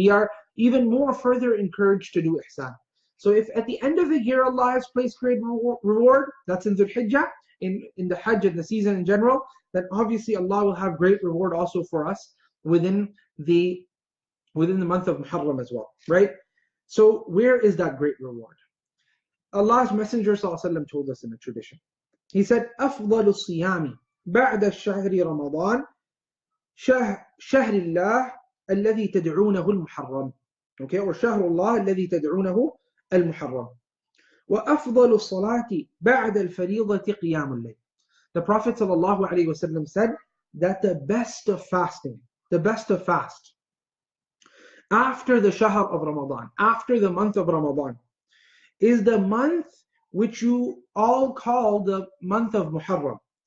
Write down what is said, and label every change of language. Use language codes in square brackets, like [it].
[en] We are even more further encouraged to do ihsan. So if at the end of the year Allah has placed great reward, that's in Dhul Hijjah, in the Hajj and the season in general, then obviously Allah will have great reward also for us within the month of Muharram as well, right? So where is that great reward? Allah's Messenger ﷺ told us in the tradition. He said, [ar] أفضل الصيام بعد الشهر رمضان شهر الله الذي تدعونه المحرم. [en] Okay, or [ar] شهر الله الذي تدعونه المحرم. وأفضل الصلاة بعد الفريضة قيام الليل. [en] The Prophet ﷺ said that the best of fasting, the best of fast, after the Shahr of Ramadan, after the month of Ramadan, is the month which you all call the month of Muharram.